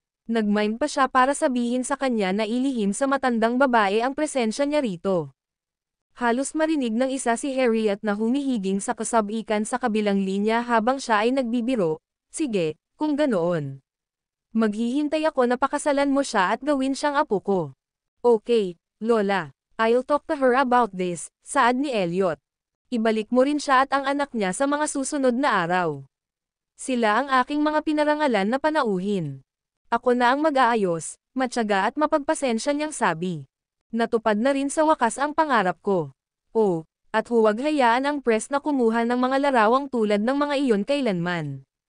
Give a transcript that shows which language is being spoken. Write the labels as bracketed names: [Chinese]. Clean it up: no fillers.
[Filipino] Nagmime pa siya para sabihin sa kanya na ilihim sa matandang babae ang presensya niya rito. Halos marinig ng isa si Harriet na humihiging sa kasabikan sa kabilang linya habang siya ay nagbibiro, sige, kung ganoon. Maghihintay ako na pakasalan mo siya at gawin siyang apo ko. Okay, Lola. [English] I'll talk to her about this, [Filipino] saad ni Elliot. Ibalik mo rin siya at ang anak niya sa mga susunod na araw. Sila ang aking mga pinarangalan na panauhin. Ako na ang mag-aayos, matyaga at mapagpasensya niyang sabi. Natupad na rin sa wakas ang pangarap ko. Oh, at huwag hayaan ang press na kumuha ng mga larawang tulad ng mga iyon kailanman.